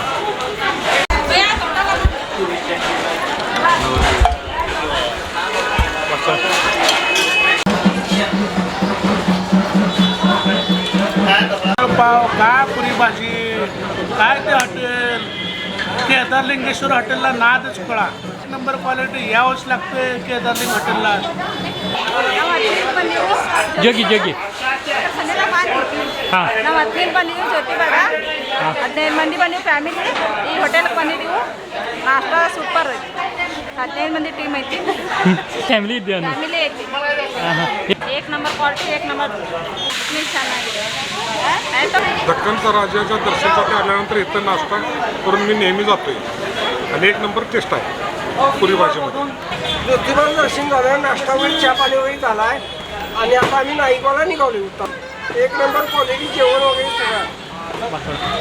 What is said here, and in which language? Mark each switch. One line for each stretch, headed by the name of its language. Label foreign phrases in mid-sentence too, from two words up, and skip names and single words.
Marathi: पाव काय पुरी भाजी काय ते हॉटेल केदारलिंगेश्वर हॉटेलला नादच कळा. नंबर क्वालिटी यावंच लागते केदारलिंग हॉटेलला. जगी जगी ಹಾಂ
Kannada: ನಾವು 15 ಬಂದಿದ್ದೀವಿ ಜ್ಯೋತಿ ಬೇಡ 15 ಮಂದಿ ಬಂದೀವಿ ಫ್ಯಾಮಿಲಿ. ಈ ಹೋಟೆಲ್ಗೆ ಬಂದಿದ್ದೀವಿ. ನಾಷ್ಟ ಸೂಪರ್ ಐತಿ. 15 ಮಂದಿ ಟೀಮ್ ಐತಿ.
Marathi: फॅमिली इथे आहे.
Kannada: ಫ್ಯಾಮಿಲಿ ಐತಿ. हां हां
Marathi: एक नंबर क्वालिटी एक नंबर ಚೆನ್ನಾಗಿದೆ.
Kannada: ಆಯ್ತಾ
Marathi: दक्खनचा राजाच्या दर्शनासाठी आल्यानंतर इथं नाश्ता करून मी नेहमी जातोय आणि एक नंबर टेस्ट आहे पुरी भाजीमध्ये. ज्योतिबा दर्शन झालं, नाश्ता वगैरे चहा पाणी वगैरे झाला आहे आणि आता आम्ही नाईकवाला निघालो उत्तम. एक नंबर क्वालिटी जेवण वगैरे सगळं.